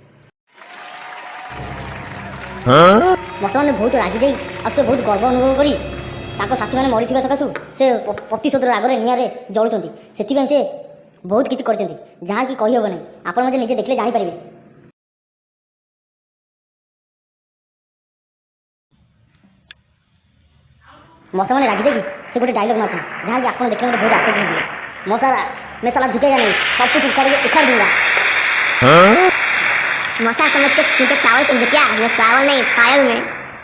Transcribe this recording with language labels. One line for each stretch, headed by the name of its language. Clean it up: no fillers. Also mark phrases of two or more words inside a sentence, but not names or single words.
Odia: ମଶାମାନେ ବହୁତ ରାଗିଯାଇ ଆଉ ସେ ବହୁତ ଗର୍ବ ଅନୁଭବ କରି ତାଙ୍କ ସାଥୀମାନେ ମରିଥିବା ସକାଶୁ ସେ ପ୍ରତିଶୋଧର ରାଗରେ ନିଆଁରେ ଜଳୁଛନ୍ତି। ସେଥିପାଇଁ ସେ ବହୁତ କିଛି କରିଛନ୍ତି, ଯାହାକି କହିହେବ ନାହିଁ। ଆପଣ ମଧ୍ୟ ନିଜେ ଦେଖିଲେ ଜାଣିପାରିବେ। ମଶାମାନେ ରାଗିଯାଇକି ସେ ଗୋଟେ ଡାଇଲଗ ମାରୁଛନ୍ତି, ଯାହାକି ଆପଣ ଦେଖିଲେ ମୋତେ ବହୁତ ଆଶ୍ଚର୍ଯ୍ୟ ହେଇଯିବେ।
Hindi: मैं साला झुकेगा नहीं, सब कुछ उखाड़ दूंगा। मौसा समझ के मुझे फ्लावर समझे क्या? मैं फ्लावर नहीं, फायर हूँ मैं।